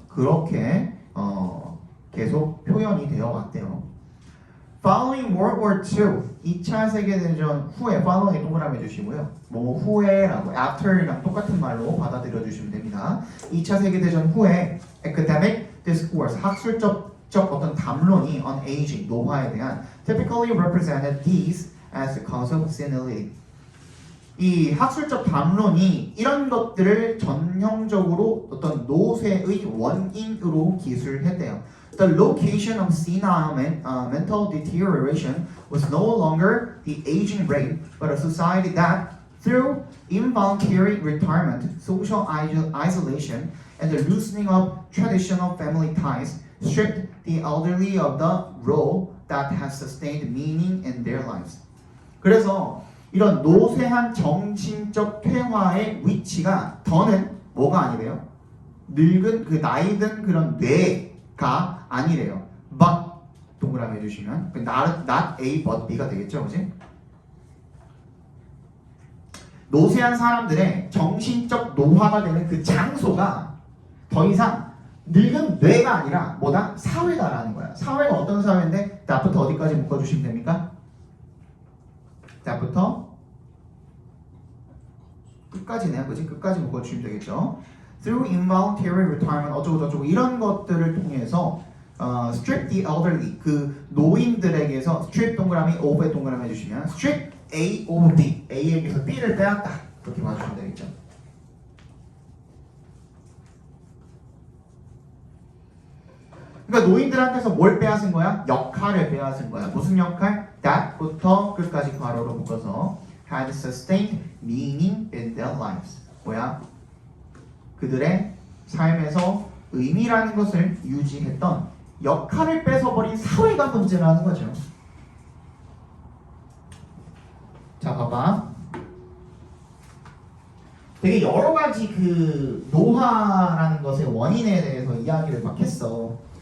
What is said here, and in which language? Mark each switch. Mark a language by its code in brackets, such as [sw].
[ko] 그렇게 계속 표현이 되어 왔대요. [en] Following World War II, [ko] 2차 세계대전 후에 following 동그라미 해주시고요. 뭐 후에라고 after랑 똑같은 말로 받아들여 주시면 됩니다. 2차 세계대전 후에 [en] academic discourse, [ko] 학술적 어떤 담론이 [en] on aging, [ko] 노화에 대한 [en] typically represented these as the cause of senility. [ko] 이 학술적 담론이 이런 것들을 전형적으로 어떤 노쇠의 원인으로 기술했대요. [en] The location of senile mental deterioration was no longer the aging rate, but a society that, through involuntary retirement, social isolation, and the loosening of traditional family ties, stripped the elderly of the role that has sustained meaning in their lives. [ko] 그래서 이런 노쇠한 정신적 퇴화의 위치가 더는 뭐가 아니래요? 늙은 그 나이든 그런 뇌가 아니래요. But 동그라미 해주시면 not A but B가 되겠죠, 그지? 노쇠한 사람들의 정신적 노화가 되는 그 장소가 더 이상 늙은 뇌가 아니라 뭐다? 사회다라는 거야. 사회가 어떤 사회인데 that부터 어디까지 묶어주시면 됩니까? that부터 끝까지네요, 그지? 끝까지 묶어주시면 되겠죠. [en] Through involuntary retirement [ko] 어쩌고저쩌고 이런 것들을 통해서 [en] strip the elderly [ko] 그 노인들에게서 strip 동그라미 over에 동그라미 해주시면 [en] strip A over B [ko] A에게서 B를 빼앗다 그렇게 봐주시면 되겠죠. 그러니까 노인들한테서 뭘 빼앗은 거야? 역할을 빼앗은 거야. 무슨 역할? that부터 끝까지 괄호로 묶어서 [en] had sustained meaning in their lives. [ko] 뭐야? 그들의 삶에서 의미라는 것을 유지했던 역할을 뺏어버린 사회가 문제라는 거죠. 자, 봐봐. 되게 여러 가지 그 노화라는 것의 원인에 대해서 이야기를 막 했어.